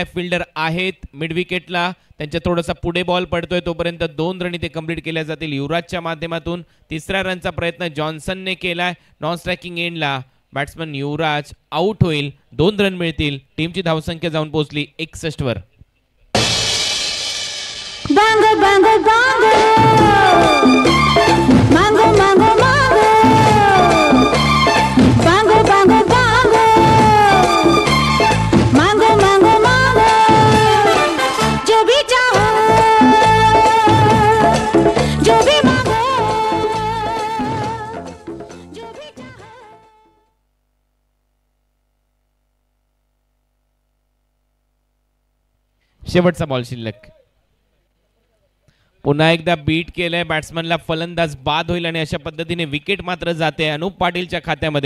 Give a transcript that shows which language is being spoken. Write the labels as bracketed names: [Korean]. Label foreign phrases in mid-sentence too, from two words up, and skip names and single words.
[Marathi] फिल्डर आहेत [English] mid wicketला, [Marathi] त्यांच्या थोडासा पुढे बॉल पडतोय तोपर्यंत 2 रन इथे कंप्लीट केल्या जातील युवराजच्या माध्यमातून. तिसऱ्या रनचा प्रयत्न जॉन्सनने केलाय. [English] non striking endला batsman [Marathi] युवराज आउट होईल. 2 रन मिळतील. टीमची धावसंख्या जाऊन पोहोचली 61 वर. Bango, bango, bango. Mango, mango, mango. Bango, bango, bango. Mango, mango, mango. [Hindi] जो भी चाहो, जो भी मांगो, जो भी चाहो. [Marathi] शेवटचा बॉल शिल्लक. पुन्हा एकदा बीट केलंय बॅट्समनला. फलंदाज बाद होईल आणि अशा पद्धतीने विकेट मात्र जाते अनुप पाटीलच्या खात्यामध्ये.